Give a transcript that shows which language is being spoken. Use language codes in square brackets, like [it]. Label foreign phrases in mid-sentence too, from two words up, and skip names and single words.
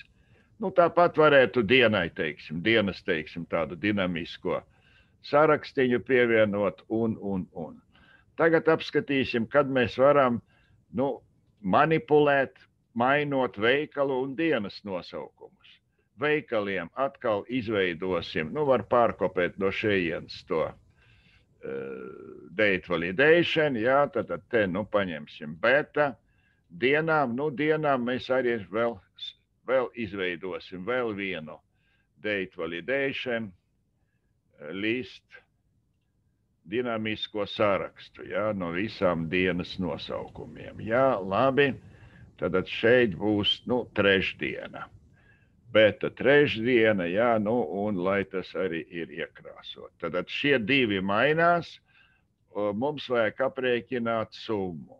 [lv] Tāpat varētu dienai, dienas, tādu dinamisko sarakstiņu pievienot un. Tagad apskatīsim, kad mēs varam, manipulēt, mainot veikalu un dienas nosaukumus. Veikaliem atkal izveidosim, var pārkopēt no šejienes to [en] date validation, [lv] jā, tad te, paņemsim beta. Dienām mēs arī vēl izveidosim vēl vienu [en] date validation, [lv] list, dinamisko sarakstu, jā, no visām dienas nosaukumiem. Jā, labi, tad šeit būs, trešdiena. Beta trešdiena, jā, un lai tas arī ir iekrāsot. Tad šie divi mainās, mums vajag aprēķināt summu.